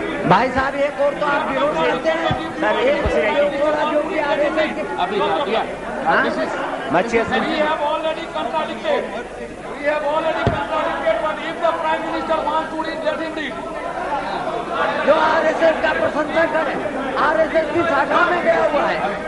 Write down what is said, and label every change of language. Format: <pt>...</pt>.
<hi>भाई साहब एक और तो आप विरोध करते हैं सर, एक और जो भी आ रहे थे अभी</hi> <en>We have already contradicted. We have already contradicted, but if the Prime Minister wants to read, let him read.</en> <hi>जो आरएसएस का प्रशंसा करे, आरएसएस की शाखा में गया हुआ है।</hi>